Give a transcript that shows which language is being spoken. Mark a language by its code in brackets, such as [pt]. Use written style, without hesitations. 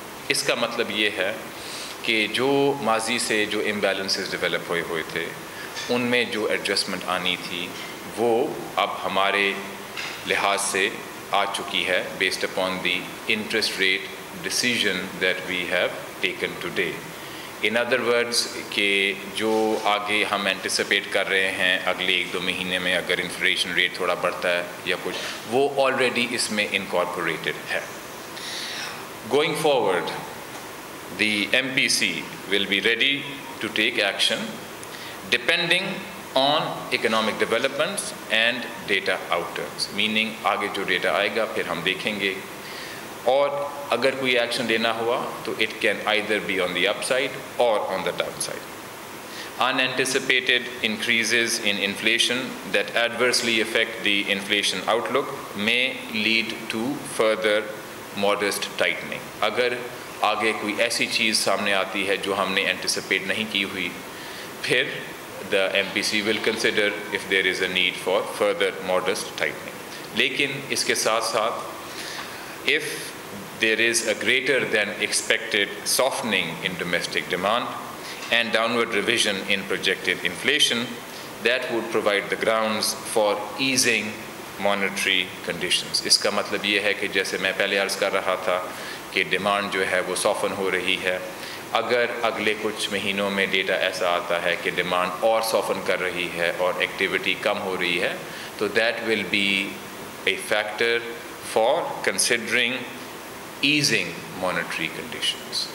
[ur] اس کا مطلب یہ ہے کہ جو ماضی سے جو امبیلنسز ڈیولپ ہوئے تھے ان میں جو ایڈجسٹمنٹ آنی تھی وہ اب ہمارے لحاظ سے آ چکی ہے [en] Based upon the interest rate decision that we have taken today. In other words [ur] کہ جو آگے ہم اینٹیسپیٹ کر رہے ہیں اگلے 1-2 مہینے میں اگر انفلیشن ریٹ تھوڑا بڑھتا ہے یا کچھ, وہ آلریڈی اس میں انکارپوریٹڈ ہے. [en] going forward the MPC will be ready to take action depending on economic developments and data outcomes, meaning [ur] آگے جو ڈیٹا آئے گا پھر ہم دیکھیں گے, اور اگر کوئی ایکشن لینا ہوا تو [en] it can either be on the upside or on the downside. Unanticipated increases in inflation that adversely affect the inflation outlook may lead to further modest tightening. [ur] اگر آگے کوئی ایسی چیز سامنے آتی ہے جو ہم نے اینٹیسپیٹ نہیں کی ہوئی, پھر [en] the MPC will consider if there is a need for further modest tightening. [ur] لیکن اس کے ساتھ ساتھ [en] if there is a greater than expected softening in domestic demand and downward revision in projected inflation, that would provide the grounds for easing monetary conditions. [ur] اس کا مطلب یہ ہے کہ جیسے میں پہلے عرض کر رہا تھا کہ ڈیمانڈ جو ہے وہ سافن ہو رہی ہے, اگر اگلے کچھ مہینوں میں ڈیٹا ایسا آتا ہے کہ ڈیمانڈ اور سافن کر رہی ہے اور ایکٹیویٹی کم ہو رہی ہے, تو [en] That will be a factor for considering easing monetary conditions.